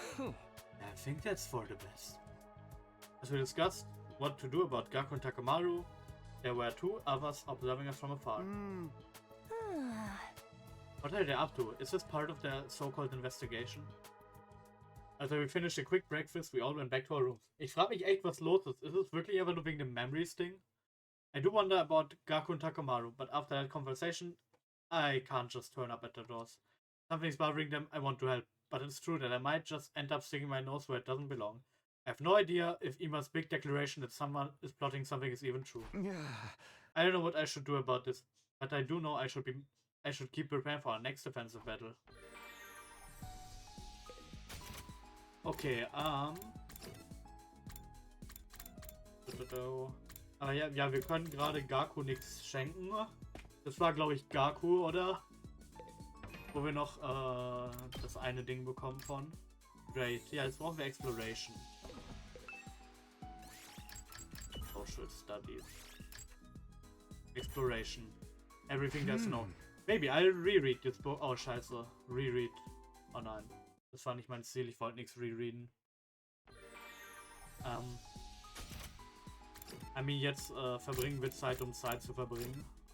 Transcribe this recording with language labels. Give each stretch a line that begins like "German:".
English: I think that's for the best. As we discussed what to do about Gaku and Takamaru, there were two others observing us from afar. What are they up to? Is this part of their so-called investigation? After we finished a quick breakfast, we all went back to our rooms.
German: Ich frage mich echt, was los ist. Ist es wirklich einfach nur wegen dem Memories Ding?
English: I do wonder about Gaku and Takamaru, but after that conversation, I can't just turn up at the doors. Something's bothering them, I want to help, but it's true that I might just end up sticking my nose where it doesn't belong. I have no idea if Ima's big declaration that someone is plotting something is even true. I don't know what I should do about this, but I do know I should keep preparing for our next offensive battle.
German: Okay, aber ja, wir können gerade Gaku nichts schenken. Das war, glaube ich, Gaku, oder? Wo wir noch das eine Ding bekommen von.
English: Great.
German: Ja, jetzt brauchen wir Exploration.
English: Social Studies. Exploration. Everything there's known. Maybe I'll reread this book.
German: Oh, scheiße. Reread. Oh nein. Das war nicht mein Ziel. Ich wollte nichts rereaden.
English: I mean,
German: jetzt verbringen wir Zeit, um Zeit zu verbringen.